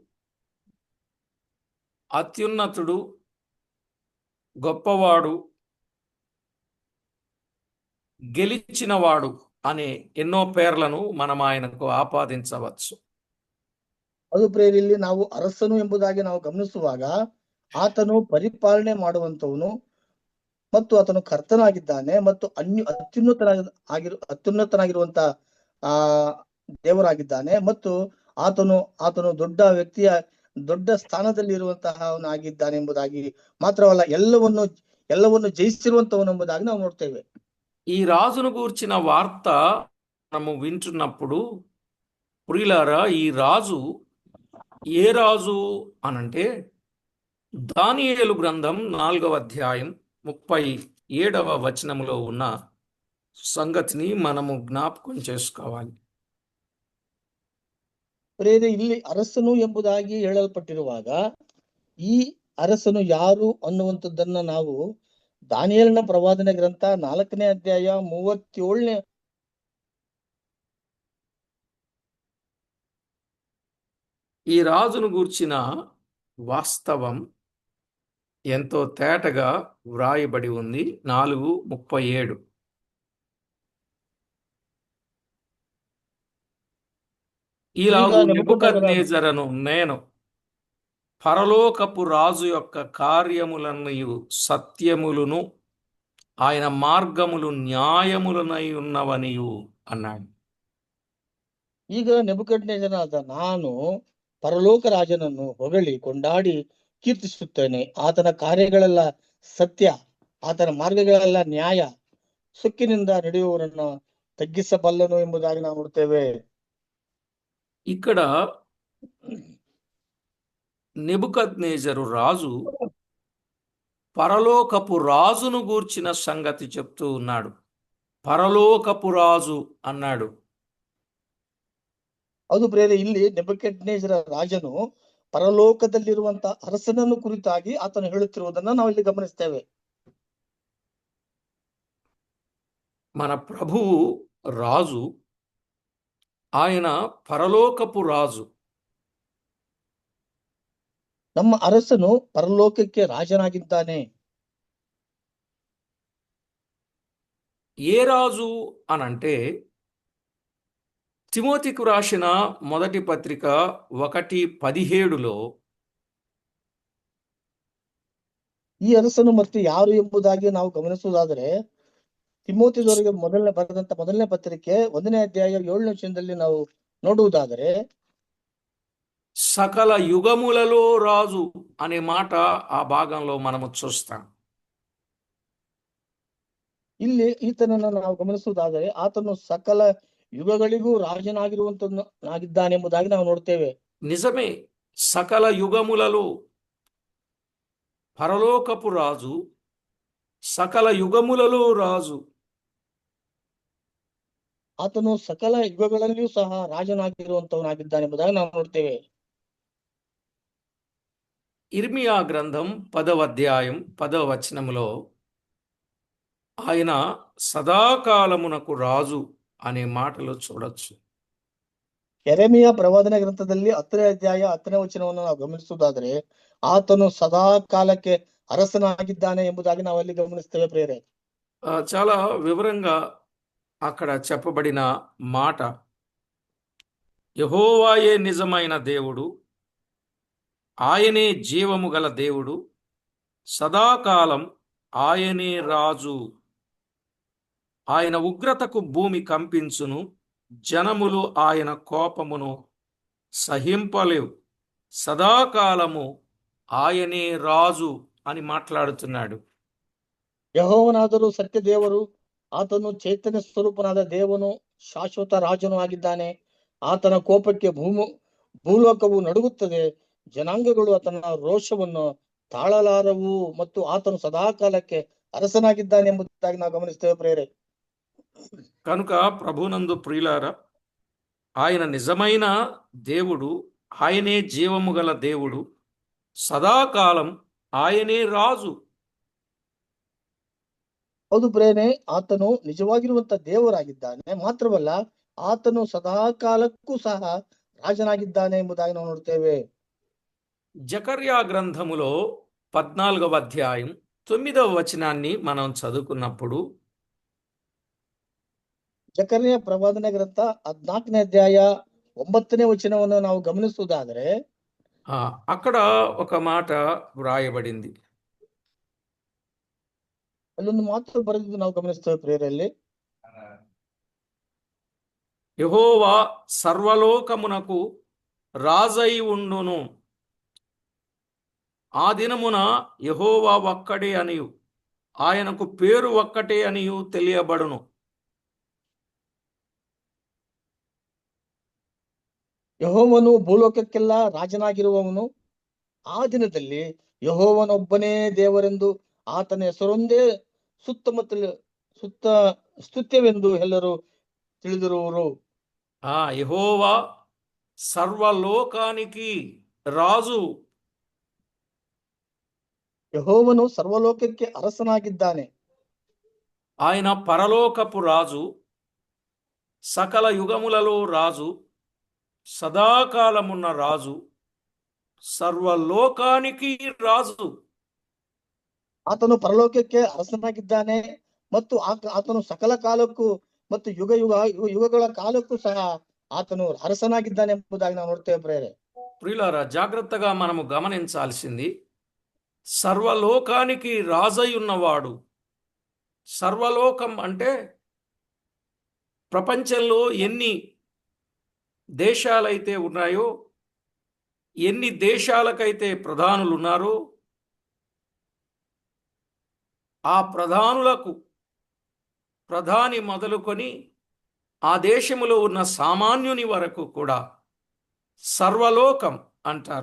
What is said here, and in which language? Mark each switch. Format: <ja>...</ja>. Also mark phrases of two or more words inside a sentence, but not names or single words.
<te>అత్యున్నతుడు, గొప్పవాడు, గెలిచినవాడు అనే ఎన్నో పేర్లను మనం ఆయనకు ఆపాదించవచ్చు.</te> <kn>ಅದು ಪ್ರೇರಿಯಲ್ಲಿ ನಾವು ಅರಸನು ಎಂಬುದಾಗಿ ನಾವು ಗಮನಿಸುವಾಗ ಆತನು ಪರಿಪಾಲನೆ ಮಾಡುವಂತವನು ಮತ್ತು ಆತನು ಕರ್ತನಾಗಿದ್ದಾನೆ ಮತ್ತು ಅತ್ಯುನ್ನತನಾಗಿರುವಂತ ದೇವರಾಗಿದ್ದಾನೆ ಮತ್ತು ಆತನು ದೊಡ್ಡ ಸ್ಥಾನದಲ್ಲಿ ಇರುವಂತಹವನಾಗಿದ್ದಾನೆ ಎಂಬುದಾಗಿ ಮಾತ್ರವಲ್ಲ, ಎಲ್ಲವನ್ನು ಜಯಿಸಿರುವಂತವನು ಎಂಬುದಾಗಿ ನಾವು ನೋಡ್ತೇವೆ.</kn> <te>ఈ రాజును గూర్చిన వార్త మనము వింటున్నప్పుడు ప్రియులారా, ఈ రాజు ఏ రాజు అనంటే దానియేలు గ్రంథం 4వ అధ్యాయం 37వ వచనములో ఉన్న సంగతిని మనము జ్ఞాపకం చేసుకోవాలి.</te> <kn>ಇಲ್ಲಿ ಅರಸನು ಎಂಬುದಾಗಿ ಹೇಳಲ್ಪಟ್ಟಿರುವಾಗ ಈ ಅರಸನು ಯಾರು ಅನ್ನುವಂಥದ್ದನ್ನ ನಾವು ದಾನಿಯೇಲನ ಪ್ರವಾದನೆ ಗ್ರಂಥ 4ನೇ ಅಧ್ಯಾಯ 37ನೇ</kn> <te>ఈ రాజును గూర్చిన వాస్తవం ఎంతో తేటగా వ్రాయబడి ఉంది. 4:37. ఈలాగు</te> <kn>ಈಗ ನೆಬೂಕದ್ನೆಚ್ಚರ</kn> <te>నెబుకద్నెజరును నేను పరలోకపు రాజు యొక్క కార్యములన్నయు సత్యములను ఆయన మార్గములు న్యాయములనై ఉన్నవనియు అన్నాడు.</te> <kn>ಈಗ ನೆಬೂಕದ್ನೆಚ್ಚರನಾದ ನಾನು ಪರಲೋಕ ರಾಜನನ್ನು ಹೊಗಳಿ ಕೊಂಡಾಡಿ ಕೀರ್ತಿಸುತ್ತೇನೆ. ಆತನ ಕಾರ್ಯಗಳೆಲ್ಲ ಸತ್ಯ, ಆತನ ಮಾರ್ಗಗಳೆಲ್ಲ ನ್ಯಾಯ, ಸುಕ್ಕಿನಿಂದ ನಡೆಯುವವರನ್ನ ತಗ್ಗಿಸಬಲ್ಲನು ಎಂಬುದಾಗಿ ನಾವು ನೋಡ್ತೇವೆ.</kn> <te>ఇక్కడ నెబుకద్నెజరు రాజు పరలోకపు రాజును గూర్చిన సంగతి చెప్తూ ఉన్నాడు. పరలోకపు రాజు అన్నాడు.</te> <kn>ಹೌದು ಪ್ರಿಯರೇ, ಇಲ್ಲಿ ನೆಬೂಕದ್ನೆಚ್ಚರ ರಾಜನು ಪರಲೋಕದಲ್ಲಿರುವಂತ ಅರಸನನ್ನು ಕುರಿತಾಗಿ ಆತನು ಹೇಳುತ್ತಿರುವುದನ್ನ ನಾವು ಇಲ್ಲಿ ಗಮನಿಸ್ತೇವೆ.</kn> <te>మన ప్రభువు రాజు, ఆయన పరలోకపు రాజు.</te> <kn>ನಮ್ಮ ಅರಸನು ಪರಲೋಕಕ್ಕೆ ರಾಜನಾಗಿದ್ದಾನೆ.</kn> <te>ఏ రాజు అనంటే తిమోతికు రాసిన మొదటి పత్రిక 1:17లో</te> <kn>ಈ ಅರಸನು ಮತ್ತೆ ಯಾರು ಎಂಬುದಾಗಿ ನಾವು ಗಮನಿಸುವುದಾದರೆ ತಿಮೋತಿಯವರಿಗೆ ಮೊದಲನೇ ಪತ್ರಿಕೆ 1ನೇ ಅಧ್ಯಾಯ 7ನೇ ವಚನದಲ್ಲಿ ನಾವು ನೋಡುವುದಾದರೆ</kn> <te>సకల యుగములలో రాజు అనే మాట ఆ భాగంలో మనము చూస్తాం.</te> <kn>ಇಲ್ಲಿ ಈತನನ್ನು ನಾವು ಗಮನಿಸುವುದಾದರೆ ಆತನು ಸಕಲ ಯುಗಗಳಿಗೂ ರಾಜನಾಗಿರುವಂತನಾಗಿದ್ದಾನೆಂಬುದಾಗಿ ನಾವು ನೋಡ್ತೇವೆ.</kn> <te>నిజమే, సకల యుగములలో పరలోకపు రాజు, సకల యుగములలో రాజు.</te> <kn>ಆತನು ಸಕಲ ಯುಗಗಳಲ್ಲಿಯೂ ಸಹ ರಾಜನಾಗಿರುವಂತವನಾಗಿದ್ದಾನೆಂಬುದಾಗಿ ನಾವು ನೋಡ್ತೇವೆ.</kn> <te>ఇర్మియా గ్రంథం 10వ అధ్యాయం 10వ వచనములో ఆయన సదాకాలమునకు రాజు అనే మాటలు చూడొచ్చు.</te> <kn>ಯೆರೆಮೀಯ ಪ್ರವಾದನ ಗ್ರಂಥದಲ್ಲಿ 10ನೇ ಅಧ್ಯಾಯ 10ನೇ ವಚನವನ್ನು ನಾವು ಗಮನಿಸುವುದಾದರೆ ಆತನು ಸದಾ ಕಾಲಕ್ಕೆ ಅರಸನಾಗಿದ್ದಾನೆ ಎಂಬುದಾಗಿ ನಾವು ಅಲ್ಲಿ ಗಮನಿಸ್ತೇವೆ ಪ್ರಿಯರೇ.</kn> <te>చాలా వివరంగా అక్కడ చెప్పబడిన మాట, యెహోవాయే నిజమైన దేవుడు, ఆయనే జీవము గల దేవుడు, సదాకాలం ఆయనే రాజు. ఆయన ఉగ్రతకు భూమి కంపించును, జనములు ఆయన కోపమును సహింపలేవు. సదాకాలము ఆయనే రాజు అని మాట్లాడుతున్నాడు.</te> <kn>ಯೆಹೋವನಾದರೂ ಸತ್ಯ ದೇವರು, ಆತನು ಚೈತನ್ಯ ಸ್ವರೂಪನಾದ ದೇವನು, ಶಾಶ್ವತ ರಾಜನು ಆಗಿದ್ದಾನೆ. ಆತನ ಕೋಪಕ್ಕೆ ಭೂಲೋಕವು ನಡುಗುತ್ತದೆ, ಜನಾಂಗಗಳು ಆತನ ರೋಷವನ್ನು ತಾಳಲಾರವು ಮತ್ತು ಆತನು ಸದಾಕಾಲಕ್ಕೆ ಅರಸನಾಗಿದ್ದಾನೆ ಎಂಬುದಾಗಿ ನಾವು ಗಮನಿಸ್ತೇವೆ ಪ್ರಿಯರೇ.</kn> <te>కనుక ప్రభునందు ప్రియులారా, ఆయన నిజమైన దేవుడు, ఆయనే జీవము గల దేవుడు, సదాకాలం ఆయనే రాజు.</te> <kn>ಹೌದು ಪ್ರೇರಣೆ, ಆತನು ನಿಜವಾಗಿರುವಂತ ದೇವರಾಗಿದ್ದಾನೆ, ಮಾತ್ರವಲ್ಲ ಆತನು ಸದಾಕಾಲಕ್ಕೂ ಸಹ ರಾಜನಾಗಿದ್ದಾನೆ ಎಂಬುದಾಗಿ ನಾವು ನೋಡ್ತೇವೆ.</kn> <te>జకర్యా గ్రంథములో 14వ అధ్యాయం 9వ వచనాన్ని మనం చదువుకున్నప్పుడు</te> <kn>ಜಕರ್ಯ ಪ್ರವಾದನೆ ಗ್ರಂಥ 14ನೇ ಅಧ್ಯಾಯ 9ನೇ ವಚನವನ್ನು ನಾವು ಗಮನಿಸುವುದಾದರೆ</kn> <te>అక్కడ ఒక మాట వ్రాయబడింది.</te> <kn>ಅಲ್ಲೊಂದು ಮಾತು ಬರೆದಿದ್ದು ನಾವು ಗಮನಿಸ್ತೇವೆ ಪ್ರೇರಲ್ಲಿ.</kn> <te>యెహోవా సర్వలోకమునకు రాజై ఉండును, ఆ దినమున యెహోవా ఒక్కడే అనియు ఆయనకు పేరు ఒక్కటే అనియు తెలియబడును.</te> <kn>ಯೆಹೋವನು ಭೂಲೋಕಕ್ಕೆಲ್ಲ ರಾಜನಾಗಿರುವವನು, ಆ ದಿನದಲ್ಲಿ ಯೆಹೋವನೊಬ್ಬನೇ ದೇವರೆಂದು ಆತನ ಹೆಸರೊಂದೇ ಸ್ತುತ್ಯವೆಂದು ಎಲ್ಲರೂ ತಿಳಿದಿರುವರು.</kn> <te>యెహోవా సర్వలోకానికి రాజు.</te> <kn>ಯೆಹೋವನು ಸರ್ವಲೋಕಕ್ಕೆ ಅರಸನಾಗಿದ್ದಾನೆ.</kn> <te>ఆయన పరలోకపు రాజు, సకల యుగములలో రాజు, సదాకాలమున్న రాజు, సర్వలోకానికి రాజు.</te> <kn>ಆತನು ಪರಲೋಕಕ್ಕೆ ಅರಸನಾಗಿದ್ದಾನೆ ಮತ್ತು ಆತನು ಸಕಲ ಕಾಲಕ್ಕೂ ಮತ್ತು ಯುಗಗಳ ಕಾಲಕ್ಕೂ ಸಹ ಆತನು ಅರಸನಾಗಿದ್ದಾನೆ ಎಂಬುದಾಗಿ ನಾವು ನೋಡ್ತೇವೆ ಪ್ರೇರೆ.</kn> <te>ప్రియులారా, జాగ్రత్తగా మనము గమనించాల్సింది, సర్వలోకానికి రాజై ఉన్నవాడు. సర్వలోకం అంటే ప్రపంచంలో ఎన్ని దేశాలైతే ఉన్నాయో, ఎన్ని దేశాలకైతే ప్రధానులు ఉన్నారో, ఆ ప్రధానులకు ప్రధాని మొదలుకొని ఆ దేశములో ఉన్న సామాన్యుని వరకు కూడా సర్వలోకం అంటారు.</te>